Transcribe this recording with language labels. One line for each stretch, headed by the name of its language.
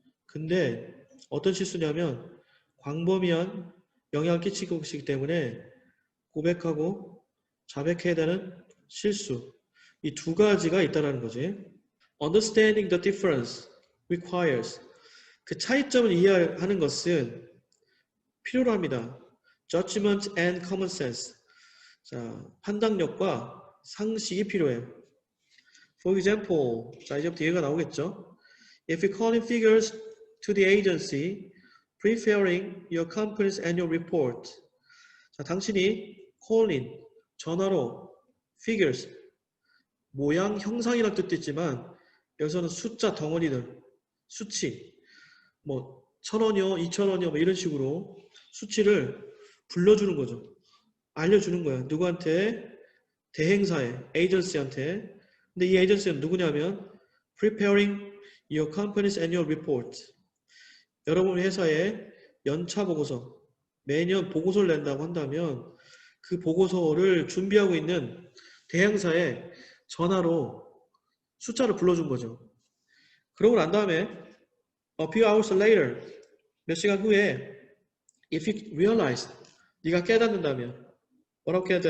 Korean: 근데 어떤 실수냐면 광범위한 영향을 끼치고 있기 때문에 고백하고 자백해야 되는 실수. 이 두 가지가 있다는 거지.
English: Understanding the difference requires.
Korean: 그 차이점을 이해하는 것은 필요로 합니다.
English: Judgment and common sense.
Korean: 자, 판단력과 상식이 필요해요.
English: For example,
Korean: 자, 이제부터 얘기가 나오겠죠.
English: If you call in figures to the agency preparing your company's annual report.
Korean: 자, 당신이 call in, 전화로 figures, 모양, 형상이란 뜻도 있지만 여기서는 숫자 덩어리들, 수치, 뭐 1,000원이요, 2,000원이요, 뭐 이런 식으로 수치를 불러주는 거죠. 알려주는 거야. 누구한테? 대행사에, 에이전시한테. 근데 이 에이전시는 누구냐면
English: preparing your company's annual report.
Korean: 여러분 회사에 연차 보고서, 매년 보고서를 낸다고 한다면 그 보고서를 준비하고 있는 대행사에 전화로 숫자를 불러준 거죠. 그러고 난 다음에
English: a few hours later,
Korean: 몇 시간 후에
English: if you realize,
Korean: 네가 깨닫는다면 뭐라고